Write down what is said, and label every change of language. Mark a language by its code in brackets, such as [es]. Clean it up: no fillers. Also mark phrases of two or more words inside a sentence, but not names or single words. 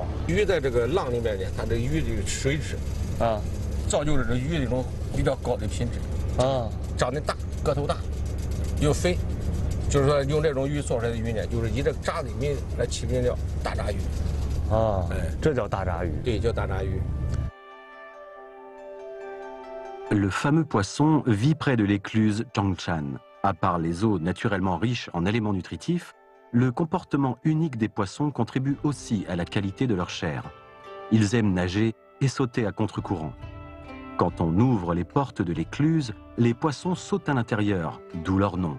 [zh] 鱼在这个浪里面呢，它这鱼的水质啊，造就了这鱼的一种比较高的品质啊，长得大，个头大，又肥。就是说用这种鱼做出来的鱼呢，就是以这个闸子名来起名叫大闸鱼。 Ah, ça叫大闸鱼。对，叫大闸鱼。 [fr] Le fameux poisson vit près de l'écluse Zhangchan. À part les eaux naturellement riches en éléments nutritifs, le comportement unique des poissons contribue aussi à la qualité de leur chair. Ils aiment nager et sauter à contre-courant. Quand on ouvre les portes de l'écluse, les poissons sautent à l'intérieur, d'où leur nom.